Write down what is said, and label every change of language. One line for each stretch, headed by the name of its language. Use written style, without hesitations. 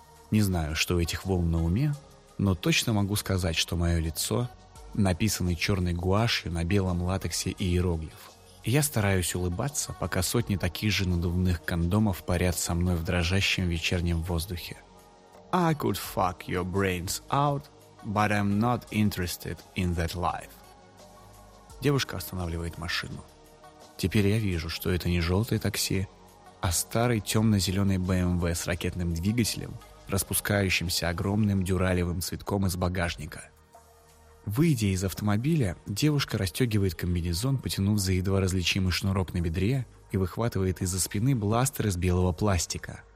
Russian: Не знаю, что у этих волн на уме, но точно могу сказать, что мое лицо написано черной гуашью на белом латексе иероглиф. Я стараюсь улыбаться, пока сотни таких же надувных кондомов парят со мной в дрожащем вечернем воздухе.
English: I could fuck your brains out, but I'm not interested in that life.
Russian: Девушка останавливает машину. Теперь я вижу, что это не желтое такси, а старый темно-зеленый BMW с ракетным двигателем, распускающимся огромным дюралевым цветком из багажника. Выйдя из автомобиля, девушка расстегивает комбинезон, потянув за едва различимый шнурок на бедре, и выхватывает из-за спины бластер из белого пластика.